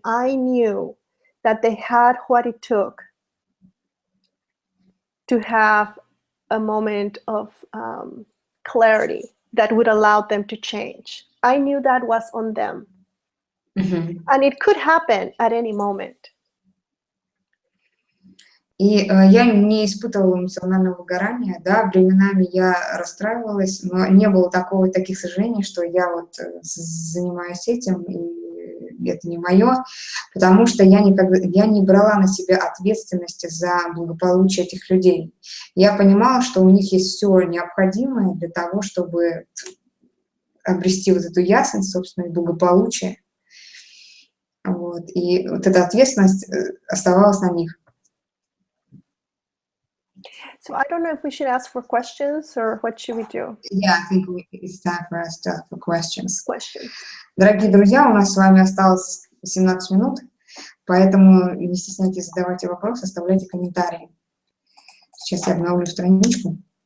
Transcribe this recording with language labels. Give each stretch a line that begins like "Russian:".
English: I knew that they had what it took to have a moment of clarity that would allow them to change. I knew that was on them. And it could happen at any moment.
Russian: И я не испытывала эмоционального выгорания, да, временами я расстраивалась, но не было таких сожалений, что я вот занимаюсь этим, и это не мое, потому что я не брала на себя ответственности за благополучие этих людей. Я понимала, что у них есть все необходимое для того, чтобы обрести вот эту ясность, собственно, и благополучие. Вот. И вот эта ответственность оставалась на них.
English: So I don't know if we should ask for questions or what should we do? Yeah, I think it's time for us to ask for questions. Questions.
Russian: Дорогие друзья, у нас с вами осталось 17 минут, поэтому не стесняйтесь, задавайте вопросы, оставляйте комментарии. Сейчас я обновлю страничку.